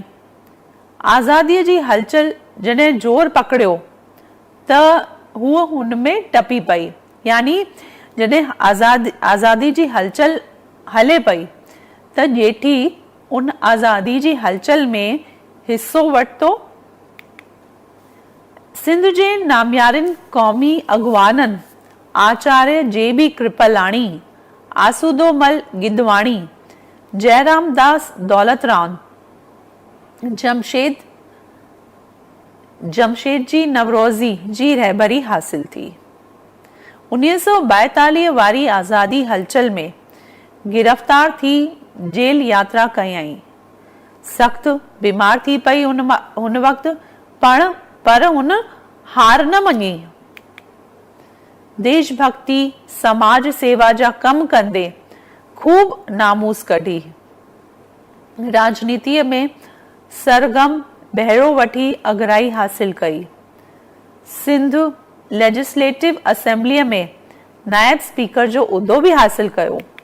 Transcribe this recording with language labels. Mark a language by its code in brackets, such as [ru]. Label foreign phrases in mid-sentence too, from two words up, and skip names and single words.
[sd] आज़ादीअ जी हलचल जॾहिं ज़ोर पकड़ियो त हूअ हुन में टपी पई। यानी जॾहिं आज़ादी जी हलचल हले पई त जेठी उन आज़ादी जी हलचल में हिस्सो वरितो। सिंध जे नामियारनि क़ौमी अॻुवाननि आचार्य JB कृपलाणी, आसूदोमल गिदवाणी, जयराम दास दौलतराम, जमशेद जी नवरोज़ी जी रहबरी हासिल थी। 1942 वारी आज़ादी हलचल में गिरफ़्तार थी जेल यात्रा कयईं। सख्त बीमार थी पई हुन वक़्त, पर हुन हार न मञी। देशभक्ति समाज सेवा जा कम कंदे खूब नामूस कढी। राजनीतिअ में सरगम बहिरो वठी अगराई हासिल कई। सिंध लेजिस्लेटिव असेंबलीअ में नायब स्पीकर जो उहिदो बि हासिल कयो।